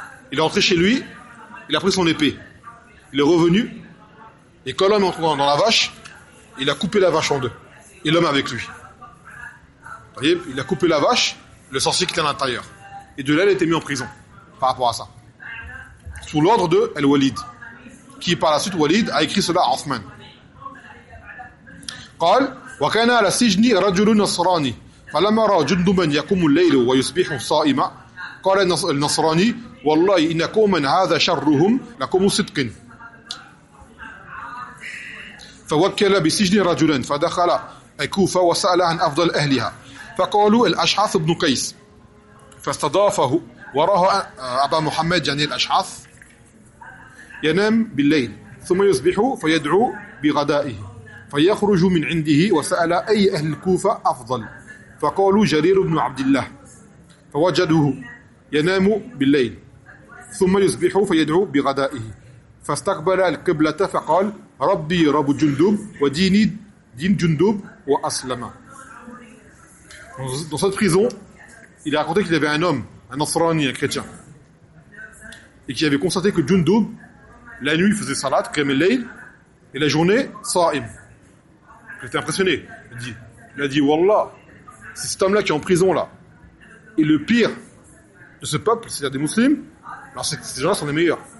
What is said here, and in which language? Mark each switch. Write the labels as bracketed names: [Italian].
[French] Il est rentré chez lui, il a pris son épée, il est revenu, et quand l'homme est rentré dans la vache, il a coupé la vache en deux, et l'homme avec lui. Vous voyez, il a coupé la vache, le sorcier qui était à l'intérieur. Et de là, il a été mis en prison, par rapport à ça. Sous l'ordre de Al-Walid, qui par la suite, Walid, a écrit cela à Othman. [Arabic] قال, وكان على سجن رجل نصراني فلما رأى جندبا يقوم الليل ويصبح صائما قال النصراني والله إن قوما هذا شرهم لكم صدق فوكل بسجن رجلا فدخل الكوفة وسأل عن أفضل أهلها فقالوا الأشعث بن قيس فاستضافه وراه أبا محمد يعني الأشعث ينام بالليل ثم يصبح فيدعو بغدائه فيخرج من عنده وسأل أي أهل الكوفة أفضل فقالوا جرير بن عبد الله فوجده ينام بالليل ثم يصبح فيدعو بغدائه فاستقبل القبلة فقال ربي رب جندب وديني دين جندب وأسلم. [French] Dans cette prison, il a raconté qu'il y avait un homme, un Nasrani, un chrétien, et qu'il avait constaté que Jundub, la nuit, faisait salat, Qiyam al-Layl, et la journée, Sa'im. Il était impressionné. Il a dit, Wallah, c'est cet homme-là qui est en prison, là. Et le pire de ce peuple, c'est-à-dire des musulmans, alors c'est que ces gens-là sont les meilleurs.